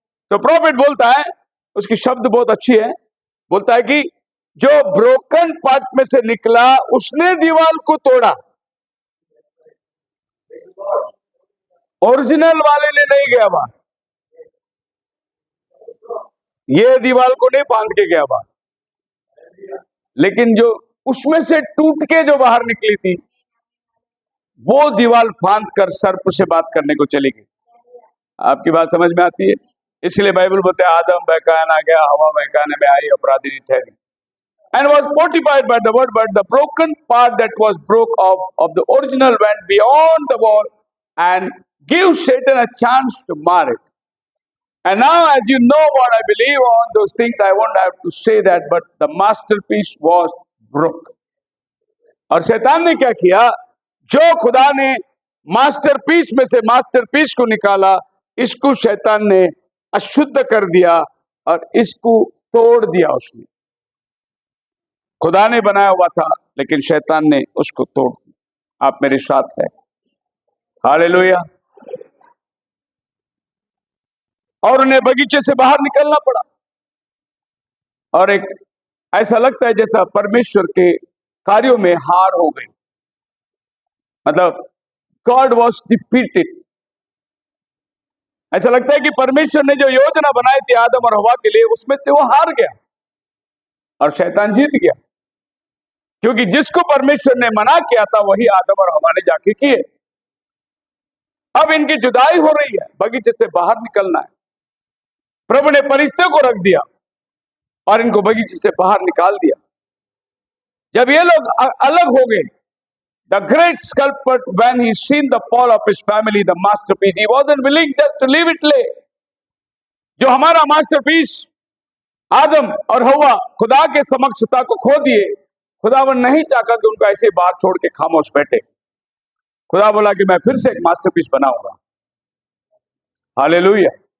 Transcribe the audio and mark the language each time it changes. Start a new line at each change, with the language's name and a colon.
Hindi: तो प्रॉफिट बोलता है, उसकी शब्द बहुत अच्छी है, बोलता है कि जो ब्रोकन पार्ट में से निकला उसने दीवार को तोड़ा, ओरिजिनल वाले ने नहीं गया बाहर, ये दीवार को नहीं बांध के गया बाहर, लेकिन जो उसमें से टूट के जो बाहर निकली थी वो दीवार बांध कर सर्प से बात करने को चली गई। आपकी बात समझ में आती है? इसलिए बाइबल बोलते हैं आदम बहकाना गया, हवा बहकाने में आई, अपराधी ठहरी।
English: And was fortified by the word, but the broken part that was broke of the original went beyond the wall and give Satan a chance to mar it. And now, as you know what I believe on those things, I won't have to say that, but the masterpiece was broke.
Hindi: और शैतान ने क्या किया? जो खुदा ने masterpiece में से मास्टरपीस को निकाला, इसको शैतान ने अशुद्ध कर दिया और इसको तोड़ दिया। उसने, खुदा ने बनाया हुआ था लेकिन शैतान ने उसको तोड़ दिया। आप मेरे साथ है? हालेलुया। और उन्हें बगीचे से बाहर निकलना पड़ा, और एक ऐसा लगता है जैसा परमेश्वर के कार्यों में हार हो गई, मतलब
English: God was defeated.
Hindi: ऐसा लगता है कि परमेश्वर ने जो योजना बनाई थी आदम और हवा के लिए, उसमें से वो हार गया और शैतान जीत गया, क्योंकि जिसको परमेश्वर ने मना किया था वही आदम और हवा ने जाके किए। अब इनकी जुदाई हो रही है, बगीचे से बाहर निकलना है। प्रभु ने फरिश्ते को रख दिया और इनको बगीचे से बाहर निकाल दिया। जब ये लोग अलग हो गए,
English: the great sculptor, when he seen the fall of his family, the masterpiece, he wasn't willing just to leave it lay.
Hindi: जो हमारा मास्टरपीस आदम और हवा खुदा के समक्षता को खो दिए, खुदावन नहीं चाहता कि उनको ऐसे बात छोड़ के खामोश बैठे। खुदा बोला कि मैं फिर से एक मास्टरपीस बनाऊंगा। हालेलुया।